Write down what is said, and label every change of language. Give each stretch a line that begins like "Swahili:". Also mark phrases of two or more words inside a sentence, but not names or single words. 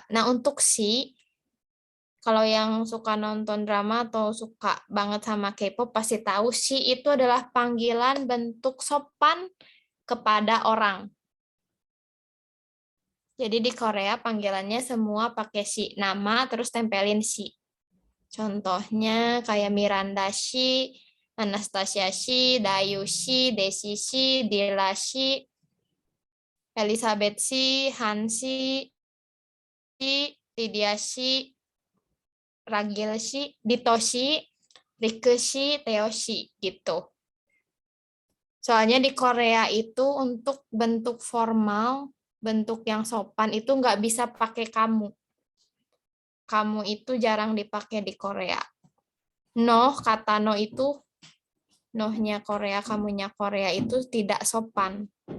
Indonesian: Nah, untuk si kalau yang suka nonton drama atau suka banget sama K-pop pasti tahu si itu adalah panggilan bentuk sopan kepada orang. Jadi di Korea panggilannya semua pakai si, nama terus tempelin si. Contohnya kayak Miranda si, Anastasia si, Dayu si, Desi si, Dila si, Elizabeth si, Han si, Lydia si, Ragil si, Dito si, Rike si, Theo si, gitu. Soalnya di Korea itu untuk bentuk formal, bentuk yang sopan itu nggak bisa pakai kamu. Kamu itu jarang dipakai di Korea. No, kata no itu, nohnya Korea, kamunya Korea itu tidak sopan.